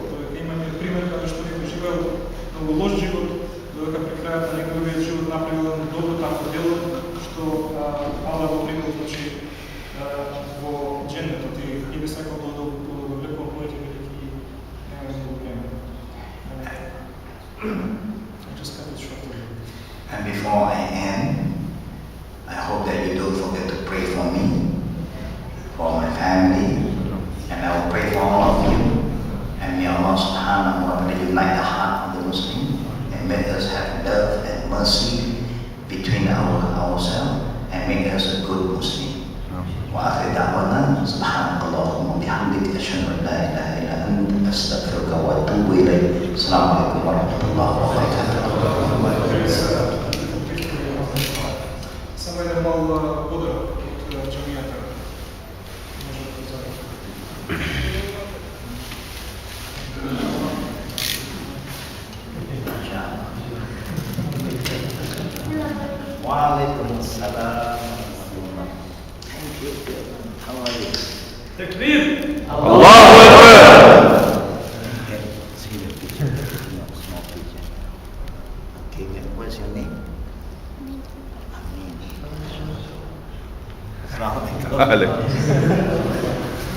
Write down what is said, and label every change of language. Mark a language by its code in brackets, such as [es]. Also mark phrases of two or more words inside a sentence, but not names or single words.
[mk] Тоа имаме пример кога што некој живеел многу лош живот, додека при крајот на неговиот живот направил едно добро такво дело што Allah го примил значи во дженнетот и би сакал да го лекувам моите велики немаме многу време. [en] And before I end, I hope that you don't forget to pray for me, for my family, and I will pray for all of you. And may Allah [ar] سبحانه وتعالى [en] unite the heart of the Muslim and make us have love and mercy between ourselves and make us a good Muslim. [ar] وآخر دعوانا سبحانك اللهم وبحمدك أشهد أن لا إله إلا أنت أستغفرك وأتوب إليك. السلام عليكم ورحمة الله وبركاته. [mk] Само еден мал подроб од џамијата. Може да позовем. [ar] Waalaikumsalam. [en] Thank you. How are you? [ar] Takbir! الله أكبر! [en] See the picture. Small picture. Okay, what's your name? [ar] Amin. السلام عليكم.